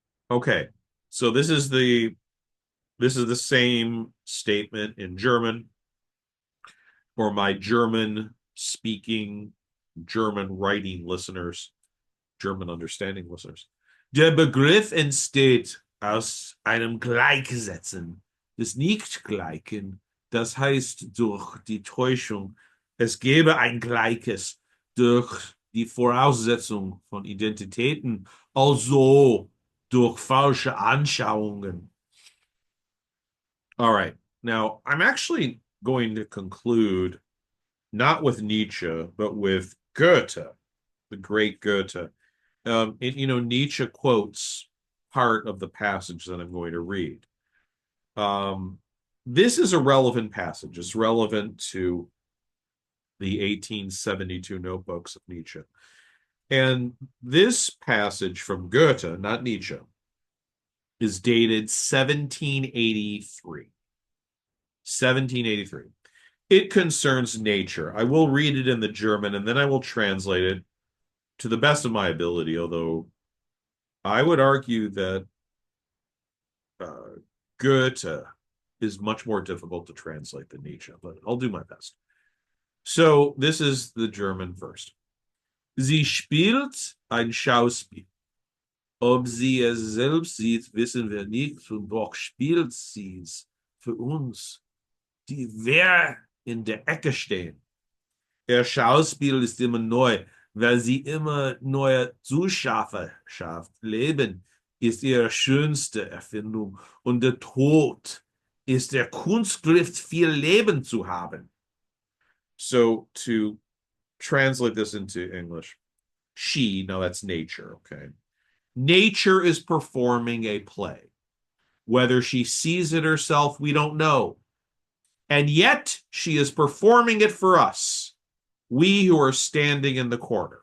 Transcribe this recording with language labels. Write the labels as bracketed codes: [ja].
[en] Okay, so this is the same statement in German for my German speaking, German writing listeners, German understanding listeners. [de] Der Begriff entsteht aus einem Gleichsetzen des Nichtgleichen. Das heißt, durch die Täuschung, es gäbe ein Gleiches, durch die Voraussetzung von Identitäten, also durch falsche Anschauungen. [en] All right. Now, I'm actually going to conclude not with Nietzsche, but with Goethe, the great Goethe. Nietzsche quotes part of the passage that I'm going to read. This is a relevant passage. It's relevant to the 1872 notebooks of Nietzsche. And this passage from Goethe, not Nietzsche, is dated 1783. 1783. It concerns nature. I will read it in the German and then I will translate it to the best of my ability, although I would argue that Goethe is much more difficult to translate than Nietzsche, but I'll do my best. So this is the German first. [de] Sie spielt ein Schauspiel. Ob sie es selbst sieht, wissen wir nicht, und doch spielt sie es für uns, die wir in der Ecke stehen. Ihr Schauspiel ist immer neu, weil sie immer neue Zuschauer schafft. Leben ist ihre schönste Erfindung und der Tod ist der Kunstgriff, viel Leben zu haben. [en] So to translate this into English, now that's nature, okay? Nature is performing a play. Whether she sees it herself, we don't know. And yet she is performing it for us, we who are standing in the corner.